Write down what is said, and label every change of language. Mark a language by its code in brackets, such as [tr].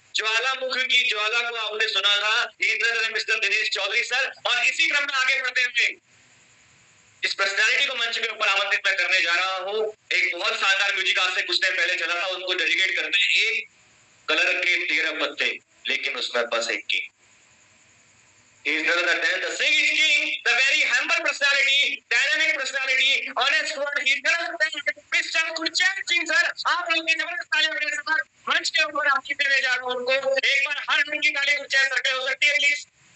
[hi] ज्वालामुखी की ज्वाला को आपने सुना था, इधर मिस्टर दिनेश चौधरी सर। और इसी क्रम में आगे बढ़ते हुए इस पर्सनालिटी को मंच के ऊपर आमंत्रित मैं करने जा रहा हूँ। एक बहुत शानदार म्यूजिक आज से कुछ टाइम पहले चला था, उनको डेडिकेट करते हैं। एक कलर के 13 पत्ते, लेकिन उसमें बस एक की। [en] He is none other than the Singh King, the very humble personality, dynamic personality, honest one. He is none other than Mr. Gurchan Singh sir. [hi] आप लोग की जबरदस्त तालियां बजाइए सर। मंच के ऊपर आपकी देने जा रहा हूं उनको। एक बार हर रंग की ताली गुरचैन सर पे हो सकती है प्लीज।